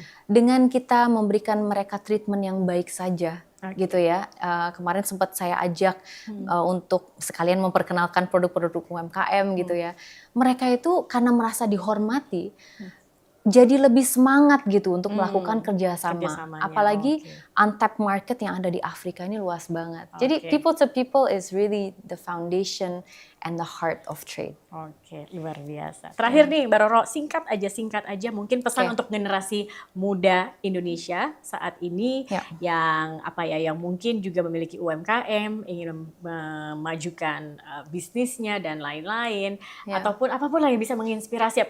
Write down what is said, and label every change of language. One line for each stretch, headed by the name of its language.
Indonesian: Dengan kita memberikan mereka treatment yang baik saja, gitu ya. Kemarin sempat saya ajak untuk sekalian memperkenalkan produk-produk UMKM gitu ya. Mereka itu karena merasa dihormati, jadi lebih semangat gitu untuk melakukan kerjasama. Apalagi
English: untapped market
Indonesian: yang ada di Afrika ini luas banget. Jadi
English: people to people is really the foundation and the heart of trade.
Indonesian: Oke, luar biasa. Terakhir nih Mbak Roro, singkat aja mungkin pesan untuk generasi muda Indonesia saat ini yang yang mungkin juga memiliki UMKM, ingin memajukan bisnisnya dan lain-lain, ataupun apapun lah yang bisa menginspirasi.